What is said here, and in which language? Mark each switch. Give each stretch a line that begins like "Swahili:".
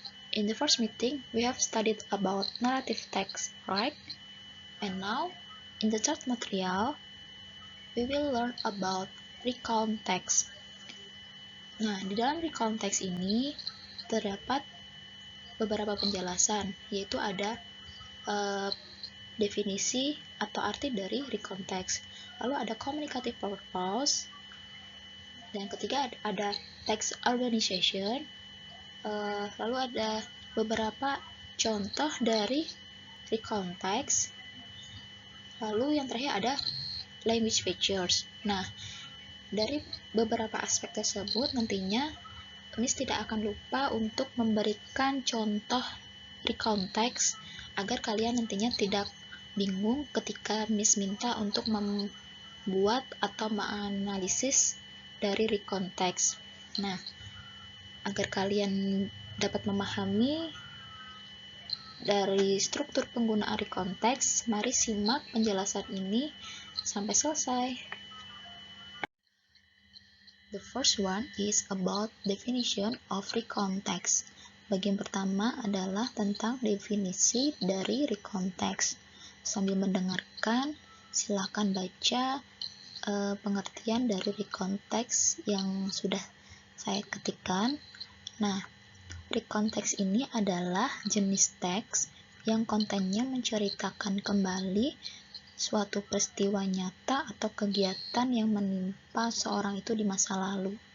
English: In the first meeting, we have studied about narrative text, right? And now, in the third material, we will learn about recount text.
Indonesian: Nah, di dalam recount text ini terdapat beberapa penjelasan, yaitu ada definisi atau arti dari recount text. Lalu ada communicative purpose, dan ketiga ada text organization. Lalu ada beberapa contoh dari recount text. Lalu yang terakhir ada language features. Nah, dari beberapa aspek tersebut nantinya Miss tidak akan lupa untuk memberikan contoh recount text agar kalian nantinya tidak bingung ketika Miss minta untuk membuat atau menganalisis dari recount text. Nah, agar kalian dapat memahami dari struktur penggunaan recount text, mari simak penjelasan ini sampai selesai.
English: The first one is about definition of recount text.
Indonesian: Bagian pertama adalah tentang definisi dari recount text. Sambil mendengarkan, silakan baca pengertian dari recount text yang sudah saya ketikkan. Nah, recount text ini adalah jenis teks yang kontennya menceritakan kembali suatu peristiwa nyata atau kegiatan yang menimpa seorang itu di masa lalu.